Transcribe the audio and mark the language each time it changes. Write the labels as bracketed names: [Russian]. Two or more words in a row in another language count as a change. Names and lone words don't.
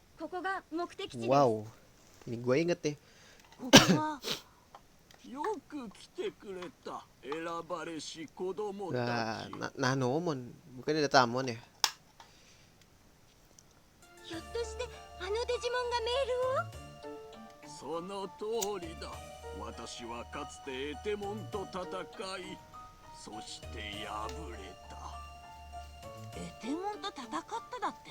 [Japanese] こが目的地です。 [Indonesian] Wow, ini gue inget deh. [Japanese] ここはよく来てくれた選ばれし子供 [Indonesian] Nah, [Japanese] たち。 [Indonesian] Nanomon, bukannya ada Tamon ya? [Japanese] ひょっとしてあのデジモンがメールを？その通りだ。私はかつてエテモンと戦い、そして敗れた。エテモンと戦っただって？